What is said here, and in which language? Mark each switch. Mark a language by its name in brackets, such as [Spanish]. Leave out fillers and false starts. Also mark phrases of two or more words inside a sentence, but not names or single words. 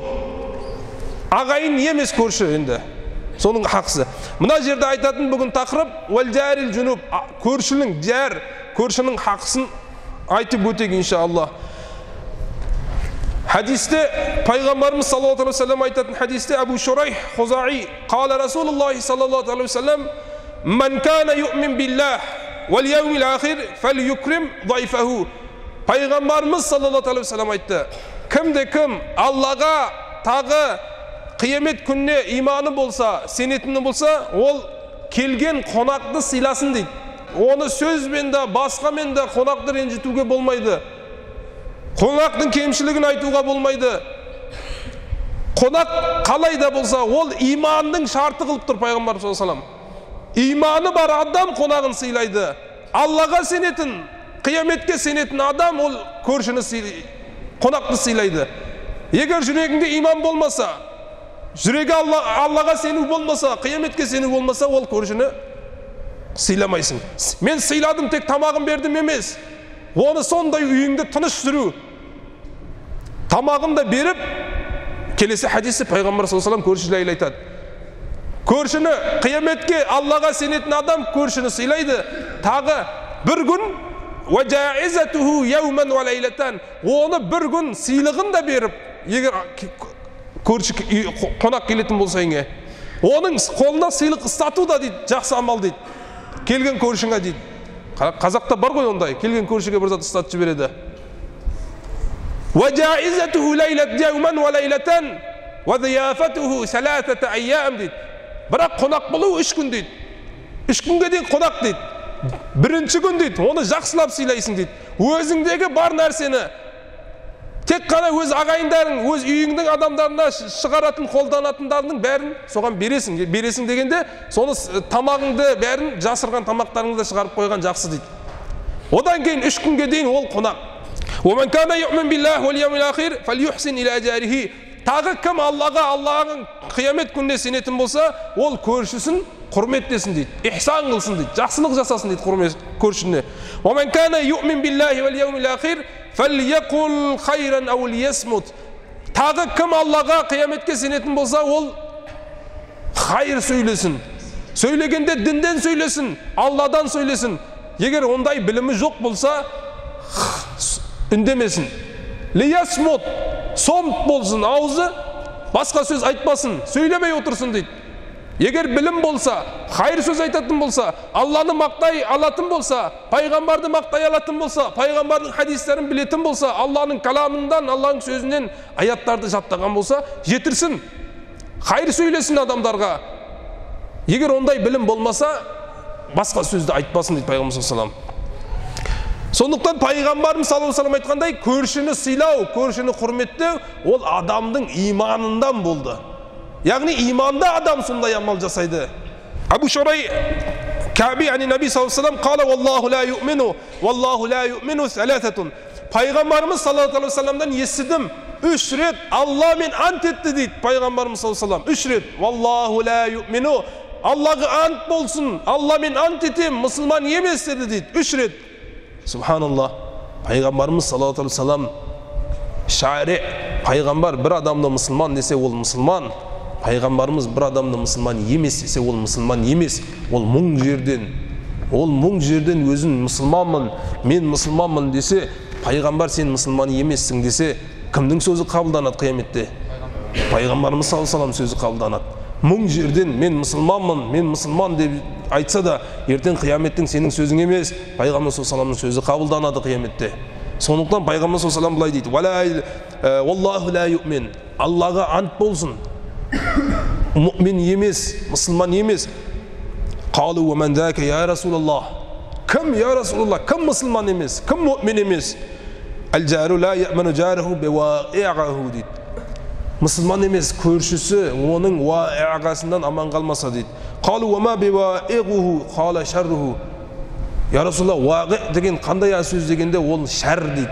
[Kazakh] Ағайын емес көрші енді. Соның хақысы. Мына жерде айтатын бүгін тақырып [Arabic] والجار الجنب. [Kazakh] Көршінің жар, көршінің хақысын айтып өтейік иншаллах. Хадисте пайғамбарымыз [Arabic] صلى الله عليه وسلم [Kazakh] айтатын хадисте [Arabic] أبو شريح الخزاعي قال رسول الله صلى الله عليه وسلم من كان يؤمن بالله واليوم الآخر فليكرم ضيفه. [Kazakh] Пайғамбарымыз [Arabic] صلى الله عليه وسلم [Kazakh] айтты, кімде кім Аллаға тағы қиямет күніне иманы болса, сенетіні болса, ол келген қонақты сыйласын дейді. Оны сөзбен де, басқамен де қонақты ренжітуге болмайды. Қонақтың кемшілігін айтуға болмайды. Қонақ қалай да болса, ол иманның шарты қылып тұр пайғамбар [Arabic] صلى الله عليه وسلم. [Kazakh] Иманы бар адам қонағын сыйлайды. Аллаға сенетін, қияметке сенетін адам ол көршіні қонақты сыйлайды. Егер жүрегіңде иман болмаса, жүрегі Аллаға сену болмаса, қияметке сену болмаса, ол көршіні сыйламайсың. Мен сыйладым, тек тамағын бердім емес. Оны сондай үйіңді тыныш жүру. Тамағын да беріп, келесі хадисі пайғамбар [Arabic] صلى الله عليه وسلم [Kazakh] көрші жайлы айтады. Көршіні қияметке Аллаға сенетін адам көршіні сыйлайды. Тағы бір күн [Arabic] وجائزته يوما وليلة. [Kazakh] Оны бір күн сыйлығын да беріп, егер көрші қонақ келетін болса еңе, оның қолына сыйлық ұстату да дейді, жақсы амал дейді. Келген көршіңе дейді. Қазақта бар ғой ондай, келген көршіге бір зат ұстатып жібереді. [Arabic] وجائزته ليلة يوما وليلة وضيافته ثلاثة أيام дейді. [Kazakh] Бірақ қонақ болу 3 күн дейді. 3 күнге дейін қонақ дейді. Бірінші күн дейді, оны жақсылап сыйлайсың дейді. Өзіңдегі бар нәрсені тек қана өз ағайындарың, өз үйіңнің адамдарына шығаратын, қолданатындарының бәрін соған бересің. Бересің дегенде, соны тамағыңды бәрін, жасырған тамақтарыңды шығарып қойған жақсы дейді. Одан кейін 3 күнге дейін ол қонақ. [Arabic] وَمَنْ كَانَ يُؤْمِنْ بِاللَّهِ وَالْيَوْمِ الْآخِرِ فَلْيُحْسِنْ إِلَى جَارِهِ. [Kazakh] Тағы кім Аллаһың қиямет күніне сенетін болса, ол көршісін құрметтесін дейді, ихсан қылсын дейді, жақсылық жасасын дейді көршісіне. [Arabic] وَمَنْ كَانَ يُؤْمِنْ بِاللَّهِ وَالْيَوْمِ الْآخِرِ فَلْيَقُلْ خَيْرًا أَوْ لِيَصْمُتْ. [Kazakh] Тағы кім Аллаға қияметке сенетін болса, ол хайыр сөйлесін. Сөйлегенде динден сөйлесін, Алладан сөйлесін. Егер ондай білімі жоқ болса, үндемесін. Лиясмут, сомт болсын, аузы басқа сөз айтпасын, сөйлемей отырсын дейді. Егер білім болса, хайыр сөз айтатын болса, Алланы мақтай алатын болса, пайғамбарды мақтай алатын болса, пайғамбардың хадистерін білетін болса, Алланың каламынан, Алланың сөзінен аяттарды жаттаған болса, жетірсін. Хайыр сөйлесін адамдарға. Егер ондай білім болмаса, басқа сөзді айтпасын дейді пайғамбар [Arabic] صلى الله عليه وسلم. [Kazakh] Сондықтан пайғамбарымыз [Arabic] صلى الله عليه وسلم [Kazakh] айтқандай, көршіні сыйлау, көршіні құрметтеу, ол адамдың иманынан болды. Яғни иманда адам сондай амал жасайды. [Arabic] أبو شريح الكعبي عن النبي صلى الله عليه وسلم قال والله لا يؤمن والله لا يؤمن ثلاثة. [Kazakh] Пайғамбарымыз [Arabic] صلى الله عليه وسلم [Kazakh] естідім, 3 рет Алла мен ант етті дейді пайғамбарымыз [Arabic] صلى الله عليه وسلم. [Kazakh] 3 рет [Arabic] والله لا يؤمن, [Kazakh] Аллаға ант болсын, Алла мен ант етем, мұсылман емес деді дейді. 3 рет. Субханаллах. Пайғамбарымыз [Arabic] صلى الله عليه وسلم [Kazakh] шари, пайғамбар бір адамды мұсылман десе ол мұсылман, пайғамбарымыз бір адамды мұсылман емес десе ол мұсылман емес. Ол мың жерден Ол мың жерден өзін мұсылманмын, мен мұсылманмын десе, пайғамбар сен мұсылман емессің десе, кімнің сөзі қабылданады қияметте? Пайғамбарымыз [Arabic] صلى الله عليه [Kazakh] сөзі қабылданады. Мың жерден мен мұсылманмын, мен мұсылман деп айтса да, ертең қияметтің сенің сөзің емес, пайғамбар [Arabic] صلى الله عليه [Kazakh] сөзі қабылданады қияметте. Сондықтан пайғамбар [Arabic] صلى الله عليه [Kazakh] былай дейді: [Arabic] "والله لا يؤمن", [Kazakh] Аллаға ант болсын, мұъмин емес, мұсылман емес. [Arabic] قالوا ومن ذاك يا رسول الله. [Kazakh] Кім [Arabic] يا رسول الله? [Kazakh] Кім мұсылман емес? Кім мұъмин емес? [Arabic] الجار لا يأمن جاره بوائقه дейді. [Kazakh] Мұсылман емес көршісі оның ваиғасынан аман қалмаса дейді. [Arabic] قالوا وما بوائقه قال شره يا رسول الله, [Kazakh] вағи деген қандай сөз дегенде ол шар дейді.